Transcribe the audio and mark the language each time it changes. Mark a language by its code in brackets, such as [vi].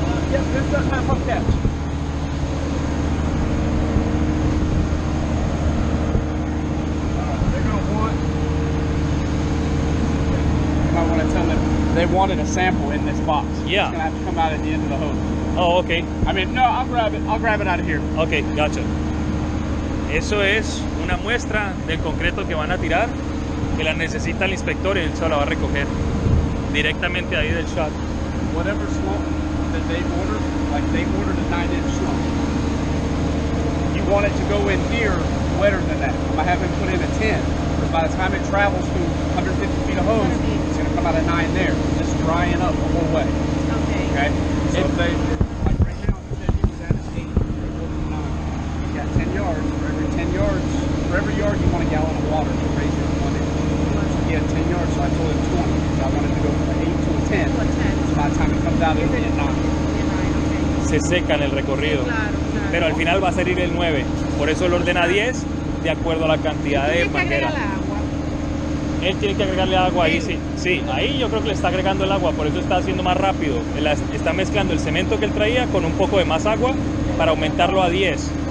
[en] Yes, this doesn't have hook catch. They're going to want... You might want to tell them they wanted a sample in this box. Yeah. It's gonna have to come out at the end of the hose. Oh, ok. I mean, no, I'll grab it out of here. Ok, gotcha. [es] Eso es una muestra del concreto que van a tirar, que la necesita el inspector y él se la va a recoger directamente ahí del shop. [en] Whatever slump that they ordered, like they ordered a 9-inch slump. You want it to go in here wetter than that. I'm gonna have him put in a 10, because by the time it travels through 150 feet of hose, it's gonna come out a 9 there. It's drying up the whole way. Okay? So if they, like right now, he said he was at his 8, they go to 9. He's got 10 yards. For every 10 yards, for every yard you want a gallon of water to raise it 1 inch. So he had 10 yards, so I told him 20. So I wanted to go from an 8 to a 10. So by the time it comes out, it'll be a 9. [es] Se seca en el recorrido. Claro. Pero al final va a salir el 9. Por eso lo ordena 10 de acuerdo a la cantidad de manguera. Él tiene que agregarle agua ahí, sí. Sí, ahí yo creo que le está agregando el agua, por eso está haciendo más rápido. Está mezclando el cemento que él traía con un poco de más agua para aumentarlo a 10.